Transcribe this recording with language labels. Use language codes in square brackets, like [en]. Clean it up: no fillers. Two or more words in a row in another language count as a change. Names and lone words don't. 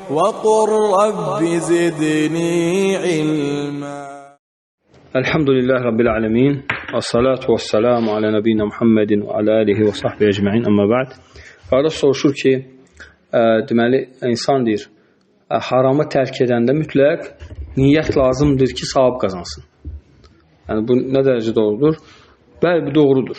[ar] وقل رب زدني علما. الحمد لله رب العالمين. الصلاة والسلام على نبينا محمد وعلى آله وصحبه أجمعين أما بعد. [az] Qardaş soruşur ki, deməli insan deyir, haramı tərk edəndə mütləq niyyət lazımdır ki, savab qazansın. Yəni bu nə dərəcə doğrudur? Bəli, bu doğrudur.